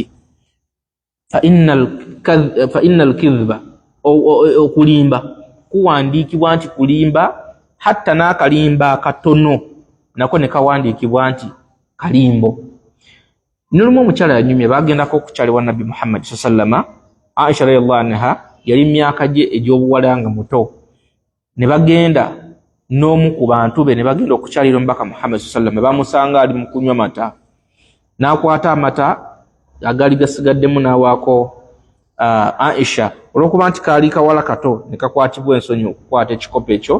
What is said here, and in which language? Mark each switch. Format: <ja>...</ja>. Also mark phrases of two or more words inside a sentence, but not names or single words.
<ar>فإن الكذب,</ar> <lg>okulimba kuwandiikibwa nti kulimba, hatta n'akalimba akatono nako ne kawandiikibwa nti kalimbo. Nolumu omukyala yanyumye bagendako okukyalibwa Nabbi Muhammad sallama. Aisha</lg> <ar>رضي الله عنها</ar> <lg>yali myaka gye egy'obuwala nga muto. Ne bagenda n'omu ku bantu be ne bagenda okukyalira omubaka Muhammad sallama, bamusanga ali mu kunywa mata. N'akwata amata agali gasigaddemu n'awaako Aisha, olw'okuba nti kaali kawala kato ne kakwatibwa ensonyi okukwata ekikopo ekyo.</lg>